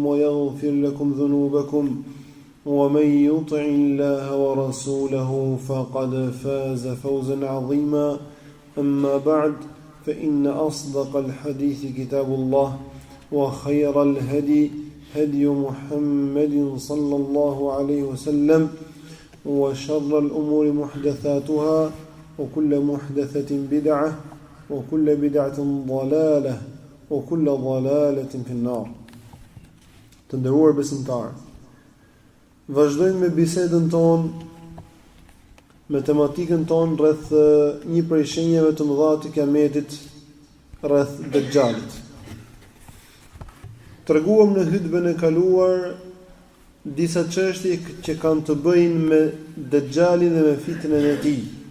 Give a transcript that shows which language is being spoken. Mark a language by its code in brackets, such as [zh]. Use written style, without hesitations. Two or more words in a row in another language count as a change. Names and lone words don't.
[ar] ويغفر لكم ذنوبكم ومن يطع الله ورسوله فقد فاز فوزا عظيما أما بعد فإن أصدق الحديث كتاب الله وخير الهدي هدي محمد صلى الله عليه وسلم وشر الأمور محدثاتها وكل محدثة بدعة وكل بدعة ضلالة وكل ضلالة في النار. [sq] Të nderuar besimtarë, vazhdojmë me bisedën tonë, me tematikën tonë rreth një prej shenjave të mëdha të Kijametit, rreth Dejjalit. Treguam në hutbën e kaluar disa çështje që kanë të bëjnë me Dejjalin dhe me fitnën e tij.